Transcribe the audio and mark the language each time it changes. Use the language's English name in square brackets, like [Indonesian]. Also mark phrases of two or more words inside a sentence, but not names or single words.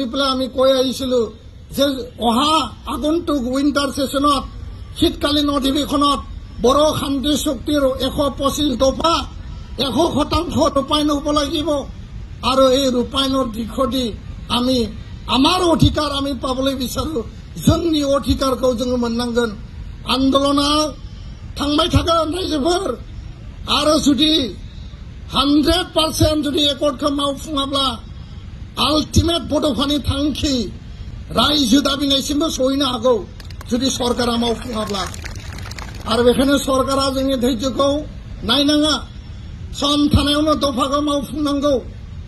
[Assamese] পেলাই আমি কৈ আহিছিলো যে অহা আগন্তুক [English] winter session [Assamese] শীতকালীন অধিৱেশনত বড়ো শান্তি চুক্তিৰ 125 দফা 100% ৰূপায়ণ হ'ব লাগিব আৰু এই ৰূপায়ণৰ দিশদি আমি আমাৰ অধিকাৰ আমি পাবলৈ বিচাৰো [Bodo] जोंनि अधिकारखौ जोङो मोननांगोन आन्दोलना थांबाय थागोन रायजोफोर आरो जुदि 100% जुदि एकर्डखौ मावफुङाब्ला आल्टिमेट बड'फानि थांखि रायजो दाबिनायसिमबो सहैनो हागौ जुदि सरकारा मावफुङाब्ला आरो बेखायनो सरकारा जोंनि धैर्यखौ नायनाङा सम थानायावनो दफाखौ मावफुंनांगौ